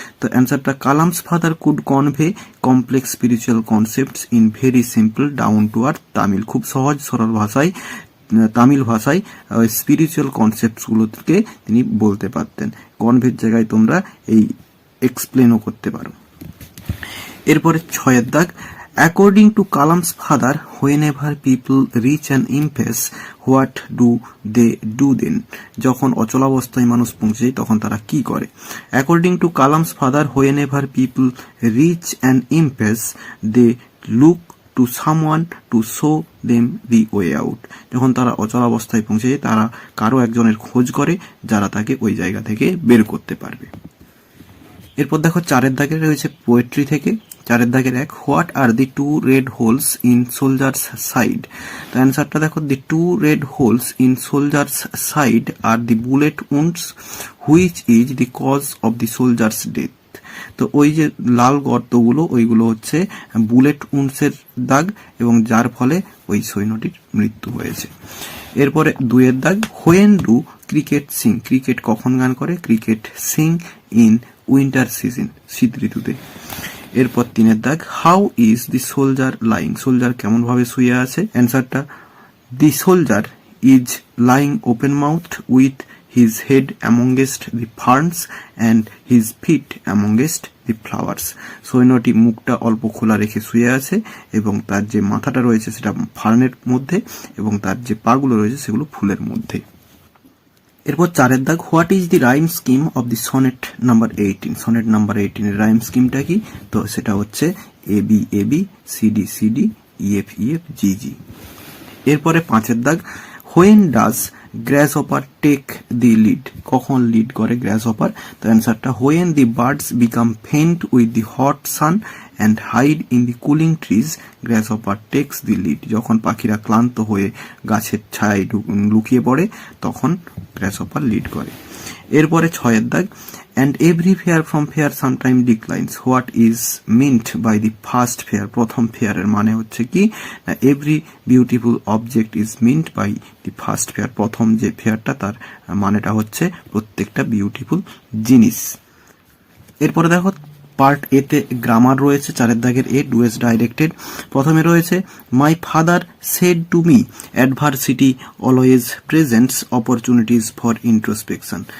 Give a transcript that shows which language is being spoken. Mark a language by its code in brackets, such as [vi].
[bn] তো অ্যান্সারটা [en] Kalam's father could convey complex spiritual concepts in very simple down to earth Tamil. [bn] খুব সহজ সরল ভাষায়, তামিল ভাষায় স্পিরিচুয়াল কনসেপ্টসগুলোকে তিনি বলতে পারতেন। কনভের জায়গায় তোমরা এই এক্সপ্লেনও করতে পারো। এরপরে 6 দাগ, [en] according to Kalam's father, whenever people reach an impasse, what do they do then? [bn] যখন অচলাবস্থায় মানুষ পৌঁছে তখন তারা কি করে? [en] According to Kalam's father, whenever people reach an impasse, they look to someone to show them the way out. [bn] যখন তারা অচলাবস্থায় পৌঁছে তারা কারো একজনের খোঁজ করে যারা তাকে ওই জায়গা থেকে বের করতে পারবে। এরপর দেখো 4 দাগে রয়েছে পোয়েট্রি থেকে। 4 দাগের 1, [en] What are the 2 red holes in soldier's side? [bn] তো অ্যান্সারটা দেখো, [en] The 2 red holes in soldier's side are the bullet wounds which is the cause of the soldier's death. [bn] তো ওই যে লাল গর্তগুলো, ওইগুলো হচ্ছে বুলেট উন্সের দাগ এবং যার ফলে ওই সৈন্যটির মৃত্যু হয়েছে। এরপরে 2 দাগ, [en] When do cricket sing? [bn] Cricket কখন গান করে? [en] cricket sing in winter season, [bn] শীত ঋতুতে। এরপর 3 দাগ, [en] How is the soldier lying? [bn] Soldier কেমন ভাবে শুয়ে আছে? [en] অ্যান্সারটা, the soldier is lying open mouth with his head amongst the ferns and his feet amongst the flowers. [bn] সৈন্যটি মুখটা অল্প খোলা রেখে শুয়ে আছে এবং তার যে মাথাটা রয়েছে সেটা ফার্নের মধ্যে এবং তার যে পাগুলো রয়েছে সেগুলো ফুলের মধ্যে। এরপর 4 দাগ, [en] What is the rhyme scheme of the sonnet number 18? [bn] Sonnet number 18 এর রাইম স্কিমটা কি? তো সেটা হচ্ছে A B A B, C D C D, E F E F, জি জি। এরপরে 5 দাগ, [en] When does grasshopper take the lead? [bn] কখন লিড করে গ্রাসহপার? তো অ্যান্সারটা, [en] When the birds become faint with the hot sun and hide in the cooling trees grasshopper takes the lead. [bn] যখন পাখিরা ক্লান্ত হয়ে গাছের ছায়ায় লুকিয়ে পড়ে তখন গ্রাসহপার লিড করে। এরপরে 6 দাগ, [en] and every fair from fair sometime declines. What is meant by the first fair? [bn] প্রথম fair এর মানে হচ্ছে কি? [en] every beautiful object is meant by the first fair. [bn] প্রথম যে ফেয়ারটা তার মানেটা হচ্ছে প্রত্যেকটা বিউটিফুল জিনিস। এরপরে দেখো পার্ট এ তে গ্রামার রয়েছে 4 দাগের এ, ডুয়েস ডাইরেক্টেড। প্রথমে রয়েছে, [en] My father said to me adversity always presents opportunities for introspection.